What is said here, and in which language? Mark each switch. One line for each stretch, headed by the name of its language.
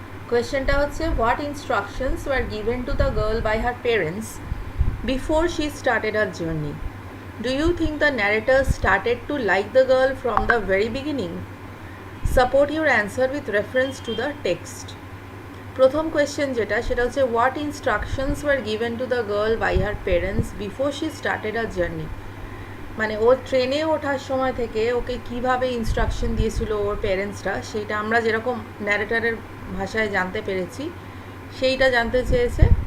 Bangla: কোয়েশ্চেনটা হচ্ছে,
English: What instructions were given to the girl by her parents before she started her journey? Do you think the narrator started to like the girl from the very beginning? Support your answer with reference to the text.
Bangla: প্রথম question যেটা, সেটা হচ্ছে
English: What instructions were given to the girl by her parents before she started her journey.
Bangla: মানে ও ট্রেনে ওঠার সময় থেকে ওকে কিভাবে ইনস্ট্রাকশন দিয়েছিল ওর পেরেন্টসরা, সেইটা আমরা যেরকম ন্যারেটারের ভাষায় জানতে পেরেছি, সেইটা জানতে চেয়েছে।